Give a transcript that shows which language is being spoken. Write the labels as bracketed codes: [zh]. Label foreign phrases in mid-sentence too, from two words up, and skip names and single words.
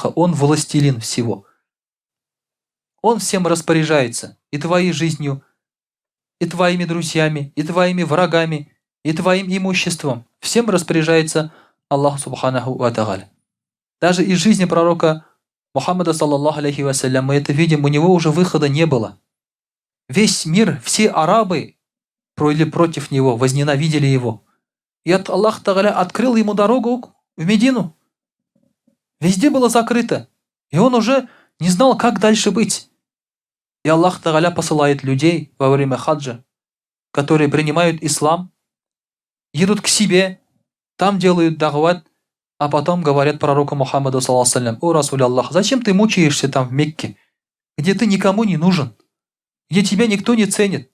[ru] Он властелин всего. Он всем распоряжается. И твоей жизнью, и твоими друзьями, и твоими врагами, и твоим имуществом. Всем распоряжается Аллах [ar] سبحانه وتعالى. [ru] Даже из жизни пророка Мухаммада, [ar] صلى الله عليه وسلم, [ru] мы это видим, у него уже выхода не было. Весь мир, все арабы против него, возненавидели его. И Аллах Тааля открыл ему дорогу в Медину. Везде было закрыто. И он уже не знал, как дальше быть. И Аллах Тааля посылает людей во время хаджа, которые принимают ислам, едут к себе, там делают дахват, а потом говорят пророку Мухаммаду, [ar] صلى الله عليه: [ru] «О, [ar] رسول الله, [ru] зачем ты мучаешься там в Мекке, где ты никому не нужен, где тебя никто не ценит?